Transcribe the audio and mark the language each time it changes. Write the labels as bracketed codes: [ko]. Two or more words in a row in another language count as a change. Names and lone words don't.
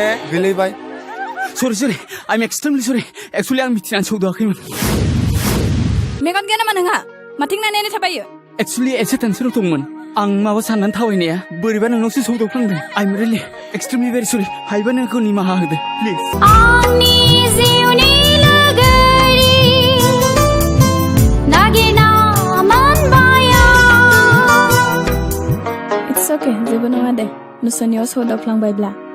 [brx] गोलैबाय [en] Sorry, I'm extremely sorry. Actually, [brx] आं मिथिनानै सौदाखैमोन. मेगन गैया नामा नोंहा? माथिं नायनानै थाबायो? Actually, एसे टेनसनाव दंमोन. आं माबा साननानै थाबायनाया बोरैबा नोंनावसो सौदावफ्लांदों. [en] I'm really extremely very sorry. [brx] हायोबा नोंखौ निमाहा होदो, please. आंनि जिउनि लोगोरि नागिरना मोनबाया. [en] It's okay, [brx] जेबो नङा दे. नोंसोरनियाव सौदावफ्लांबायब्ला.